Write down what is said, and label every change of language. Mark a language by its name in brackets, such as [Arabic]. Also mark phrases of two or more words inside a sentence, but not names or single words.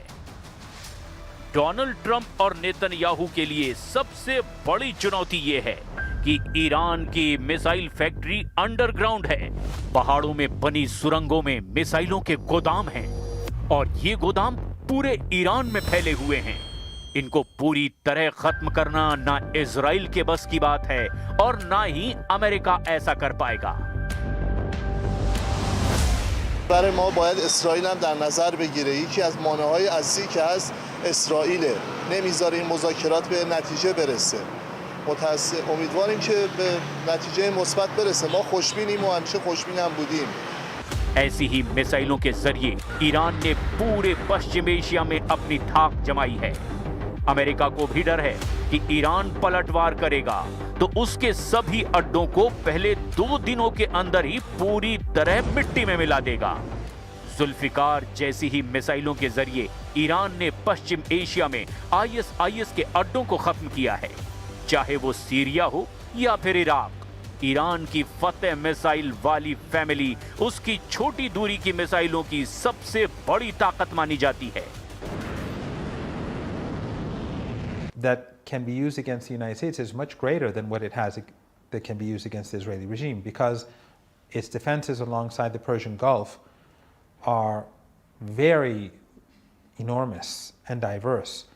[Hindi] डोनाल्ड ट्रंप और नेतन्याहू के लिए सबसे बड़ी चुनौती यह है कि ईरान की [English] missile factory [Hindi] अंडरग्राउंड है। पहाड़ों में बनी सुरंगों में मिसाइलों के गोदाम हैं और ये गोदाम पूरे ईरान में फैले हुए हैं। इनको पूरी तरह खत्म करना ना इजराइल के बस की बात है और ना ही अमेरिका ऐसा कर पाएगा। [Persian] برای ما باید اسرائیل هم در نظر بگیره. یکی از مانع‌های اصلی که هست اسرائیل نمیذاره این مذاکرات به نتیجه برسه. امیدواریم که به نتیجه مثبت برسه. ما خوشبینیم و همیشه خوشبین هم بودیم. [Hindi] ऐसी ही मिसाइलों के जरिए ईरान ने पूरे पश्चिम एशिया में अपनी धाक जमाई है। अमेरिका को भी डर है कि ईरान पलटवार करेगा तो उसके सभी अड्डों को पहले 2 दिनों के अंदर ही पूरी तरह मिट्टी में मिला देगा। जुल्फिकार जैसी ही मिसाइलों के जरिए ईरान ने पश्चिम एशिया में आईएसआईएस के अड्डों को खत्म किया है, चाहे वो सीरिया हो या फिर इराक। ईरान की फतेह मिसाइल वाली फैमिली उसकी छोटी दूरी की मिसाइलों की सबसे बड़ी ताकत मानी जाती है। [English] That can be used against the United States is much greater than what it has that can be used against the Israeli regime, because its defenses alongside the Persian Gulf are very enormous and diverse.